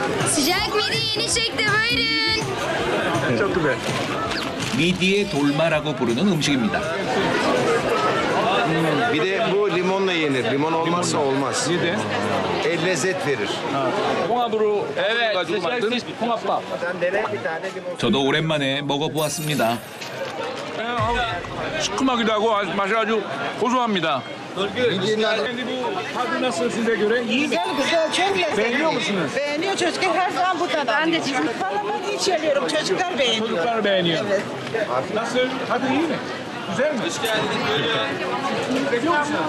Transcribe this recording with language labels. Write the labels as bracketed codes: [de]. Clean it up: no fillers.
[tr] Sıcak midi yeni çekti buyurun. çok güzel. [ko] 미디의 돌마라고 부르는 음식입니다. [tr] Bir de bu limonla yenir. Limon olmazsa olmaz. Neden? Lezzet verir. [ko] 홍합으로 가지고 만든 홍합밥. [tr] Sen dene bir tane limon. [ko] 저도 오랜만에 먹어보았습니다. 시큼하기도 하고 맛이 아주 고소합니다. [tr] Kendi bu tadı nasıl size göre? İyi mi? Güzel güzel çok lezzetli. Beğeniyor musunuz? Beğeniyor çocuklar her zaman buradan Ben de alıyor. Falan hiç yemiyorum çocuklar beğeniyor. Çocuklar beğeniyor. Evet. Nasıl? Tadı iyi mi? Güzel mi? Seviyor musunuz?